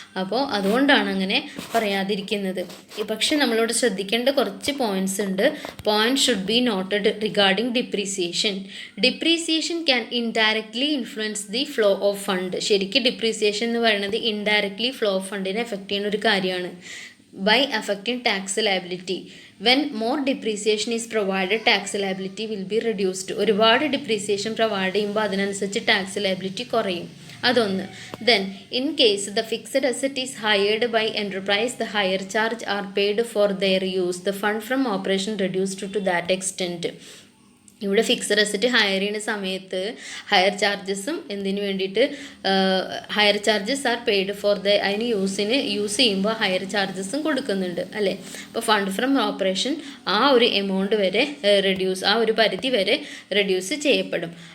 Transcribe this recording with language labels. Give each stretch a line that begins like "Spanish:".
Malayalam: അപ്പോൾ അതുകൊണ്ടാണ് അങ്ങനെ പറയാതിരിക്കുന്നത്. പക്ഷെ നമ്മളോട് ശ്രദ്ധിക്കേണ്ട കുറച്ച് പോയിന്റ്സ് ഉണ്ട്.
English: Point should be noted regarding depreciation. Depreciation can indirectly influence the flow of fund.
Malayalam: ശരിക്കും ഡിപ്രീസിയേഷൻ എന്ന് പറയുന്നത് ഇൻഡയറക്ട്ലി ഫ്ലോ ഓഫ് ഫണ്ടിനെ എഫക്റ്റ് ചെയ്യുന്ന ഒരു കാര്യമാണ്.
English: by affecting tax liability. When more depreciation is provided, tax liability will be reduced.
Malayalam: ഒരുപാട് depreciation provide ചെയ്യുമ്പോൾ അതിനനുസരിച്ച് tax liability കുറയും. അതൊന്ന്.
English: Then in case the fixed asset is hired by enterprise, the higher charge are paid for their use. The fund from operation reduced to that extent.
Malayalam: ഇവിടെ fixed asset higher ചെയ്യുന്ന സമയത്ത് higher ചാർജസും എന്തിനു വേണ്ടിയിട്ട്
English: hire charges are paid for
Malayalam: അതിന് use ചെയ്യുമ്പോൾ higher ചാർജസും കൊടുക്കുന്നുണ്ട് അല്ലേ. അപ്പോൾ ഫണ്ട് ഫ്രം ഓപ്പറേഷൻ ആ ഒരു എമൗണ്ട് വരെ ആ ഒരു പരിധി വരെ റെഡ്യൂസ് ചെയ്യപ്പെടും.